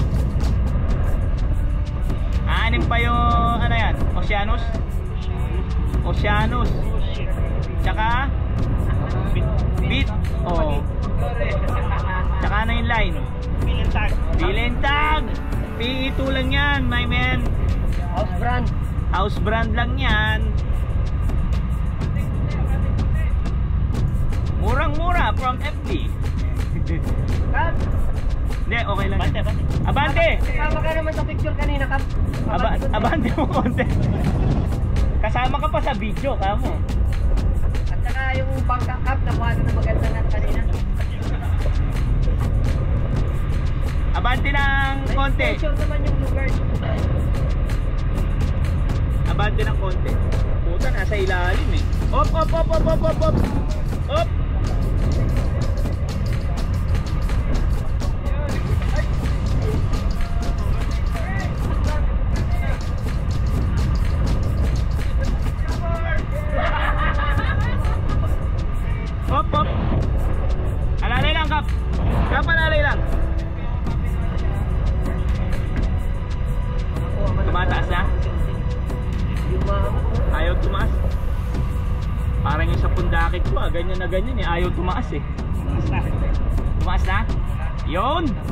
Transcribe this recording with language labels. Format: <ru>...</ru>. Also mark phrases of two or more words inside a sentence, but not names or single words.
<tl>Anim pa yung, ano yan? Oceanus? Oceanus. Tsaka? Beat. Oh. Tsaka na yung line? Bilentag. Bilentag. PE2 lang yan,</tl> <en>my man. House brand. House brand</en> <tl>lang yan. Murang-mura from FD. Kap. Hindi, okay lang. Abante! Kasama ka naman sa picture kanina, Kap. Abante mo konti. Kasama ka pa sa video, kamo. At saka yung bangka, Kap, nakuha na maganda na kanina. Abante ng konti. Picture naman yung lugar. Abante ng konti. Puta, nasa ilalim eh. Op, op, op, op, op, op, op. Op. Hop, hop. Alalay lang, Kap. Kap, alalay lang. Tumataas na? Ayaw tumaas. Parang yung sa pundakit ko, ganyan na ganyan eh. Ayaw tumaas eh. Tumaas na? Yun!</tl>